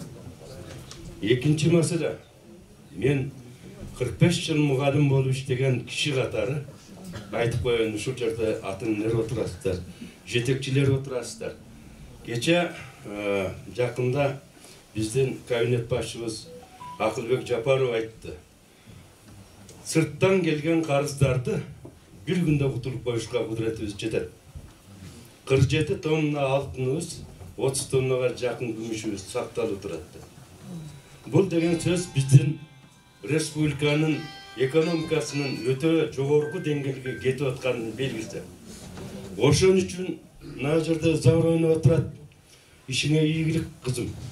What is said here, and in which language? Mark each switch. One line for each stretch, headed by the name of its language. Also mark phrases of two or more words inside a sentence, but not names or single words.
Kyrgyz: Экинчи маселе, мен 45 жыл мугалим болуп иштеген киши катары айтып коеюн, ушул жерде атыңдар отурасыздар, жетекчилер отурасыздар. Кече жакында биздин кабинет башчыбыз Акылбек Жапаров айтты. Сырттан келген карыздарды бир күндө кутулуп коюшка кудуретибиз жетет. 47 тонна алтыныбыз, 30 тоннага жақын күмүшүбүз сакталып турат. Бул деген сөз биздин республиканын экономикасынын өтө жогорку деңгээлге кетип атканын белгиси. Ошон үчүн мына жерде зар ойноп турат. Ишиңе ийгилик кызым.